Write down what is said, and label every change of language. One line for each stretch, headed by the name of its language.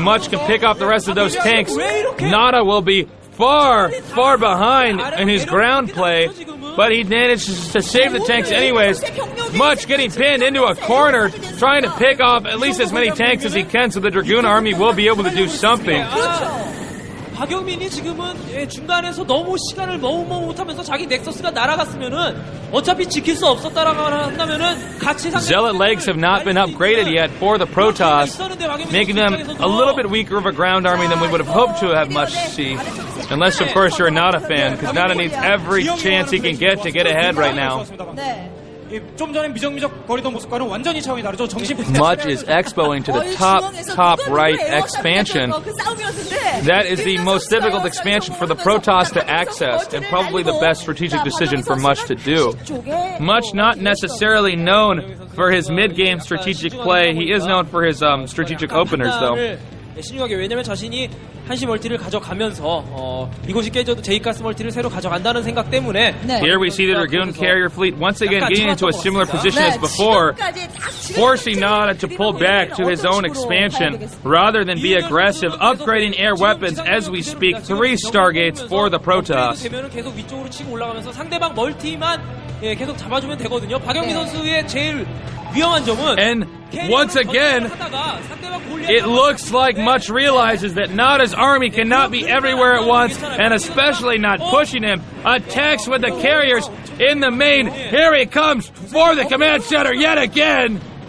English: Much can pick off the rest of those tanks, Nada will be far behind in his ground play, but he manages to save the tanks anyways. Much getting pinned into a corner, trying to pick off at least as many tanks as he can, so the Dragoon army will be able to do something.
Korean: 박영민이 지금은 중간에서 너무 시간을 너무 못하면서 자기 넥서스가 날아갔으면은 어차피 지킬 수 없었다라고 한다면은 같이
English: Zealot legs have not been upgraded yet for the Protoss, making them a little bit weaker of a ground army than we would have hoped to have Much see. Unless, of course, you're a Nada fan, because Nada needs every chance he can get to get ahead right now.
Korean: 네. 좀 전에 미적미적 거리던 모습과는 완전히 차원이 다르죠.
English: Much is expoing to the top right expansion. That is the most difficult expansion for the Protoss to access, and probably the best strategic decision for Much to do. Much not necessarily known for his mid-game strategic play. He is known for his strategic openers, though.
Korean: 신중하게, 왜냐면 자신이 한시 멀티를 가져가면서 이곳이 깨져도 제2가스 멀티를 새로 가져간다는 생각 때문에.
English: Here we see the Dragoon carrier fleet once again getting into a similar position as before, forcing Nada to pull back to his own expansion rather than be aggressive, upgrading air weapons as we speak. 3 Stargates for the Protoss.
Korean: 되면은 계속 위쪽으로 치고 올라가면서 상대방 멀티만 계속 잡아주면 되거든요. 박영민 선수의 제일 위험한 점은
English: and once again, it looks like Much realizes that Nada's army cannot be everywhere at once, and especially not pushing him. Attacks with the carriers in the main. Here he comes for the command center yet again.